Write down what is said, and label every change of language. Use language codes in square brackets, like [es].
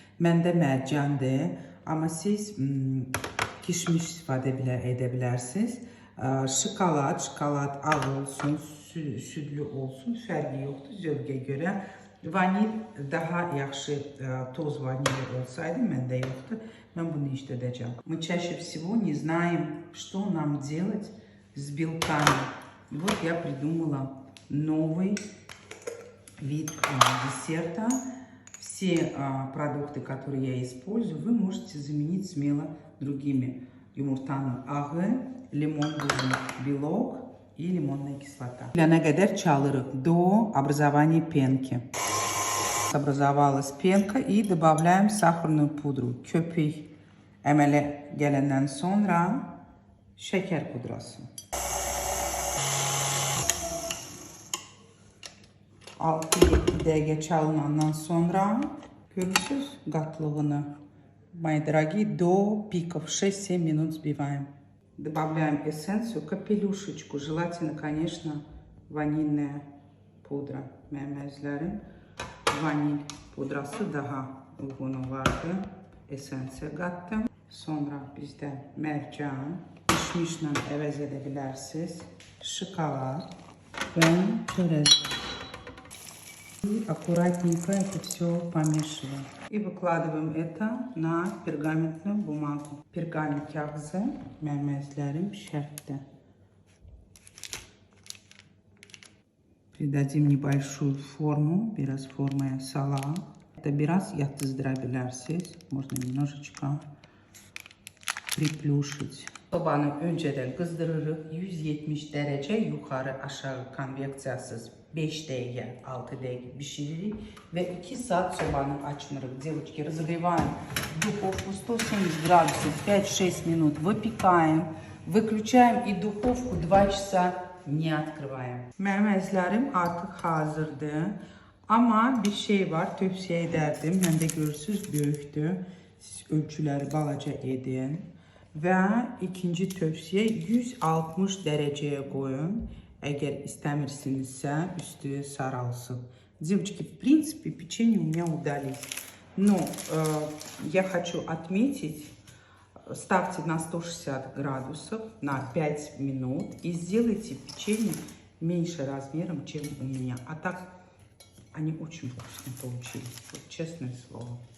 [az] Məndə mərcandır, amma siz kişmiş istifadə edə bilərsiniz. Şokolad ağ olsun, südlü olsun, fərqi yoxdur zövqə görə. Vanil daha yaxşı, toz vanili olsaydı, məndə yoxdur. Mən bunu işlədəcəm. [ru] Мы чаще всего не знаем, что нам делать с белками. И вот я придумала новый вид десерта. Все продукты, которые я использую, вы можете заменить смело другими. [az] Yumurtanın ağı, limon buzu, [ru] белок и лимонная кислота. [az] Nə qədər çalırıq [ru] до образования пенки. Образовалась пенка и добавляем сахарную пудру. [az] Köpük əmələ gələndən sonra şəkər pudrası. 6-7 dəqiqə çalınandan sonra görürsünüz qatlığını. [ru] Мои дорогие, до пиков 6-7 минут взбиваем. Добавляем эссенцию, капелюшечку. Желательно, конечно, ванильная pudra. [az] Məməzlərim, vanil pudrası daha uyğun olardı. Essensiya qatdım. Sonra bizdə mərcan, kişmişlə əvəz edə bilərsiniz. Şokolad və çörək. [ru] И аккуратненько это все помешиваем. И выкладываем это на пергаментную бумагу. [az] Пергамент kağızı məməzlərim şərtdə. [ru] Придадим небольшую форму, [az] biraz formaya salaq. Это biraz yatızdırabilərsiniz. [ru] Можно немножечко приплюшить. [az] Sobanı öncədən qızdırırıq. 170 dərəcə yuxarı aşağı konveksiyasız 5 dəqiqə, 6 dəqiqə bişiririk və 2 saat sobanı açmırıq. [ru] Девочки, разогреваем духовку 170 градусов 5-6 минут, выпекаем, выключаем и духовку 2 часа не открываем. [az] Məməzlərim artıq hazırdır. Amma bir şey var, tövsiyə edərdim. Məndə görürsünüz böyükdür. Siz ölçüləri balaca edin. Və ikinci tövsiyə 160 dərəcəyə qoyun. Əgər istəmirsinizsə, üstü saralsın. [ru] Девочки, в принципе, печенье у меня удались. Но я хочу отметить, ставьте на 160 градусов на 5 минут и сделайте печенье меньше размером, чем у меня. А так они очень вкусно получились, вот, честное слово.